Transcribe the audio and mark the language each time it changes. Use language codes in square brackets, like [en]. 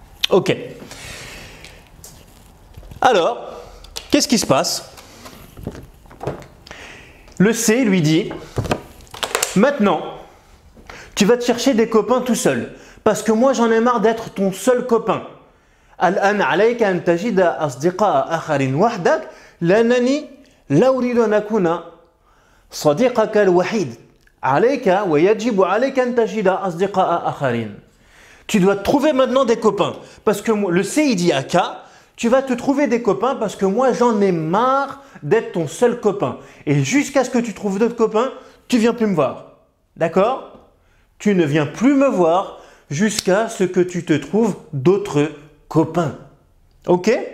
[fr] Ok. Alors, qu'est-ce qui se passe? Le C lui dit maintenant, tu vas te chercher des copains tout seul. Parce que moi j'en ai marre d'être ton seul copain. [ar] الآن عليك أن تجد أصدقاء آخرين وحدك لأنني لا أريد أن أكون صديقك الوحيد عليك ويجب عليك أن تجد أصدقاء آخرين. [fr] Tu dois te trouver maintenant des copains parce que le C il dit à K, tu vas te trouver des copains parce que moi j'en ai marre d'être ton seul copain et jusqu'à ce que tu trouves d'autres copains, tu viens plus me voir. D'accord? Tu ne viens plus me voir jusqu'à ce que tu te trouves d'autres copains. Ok?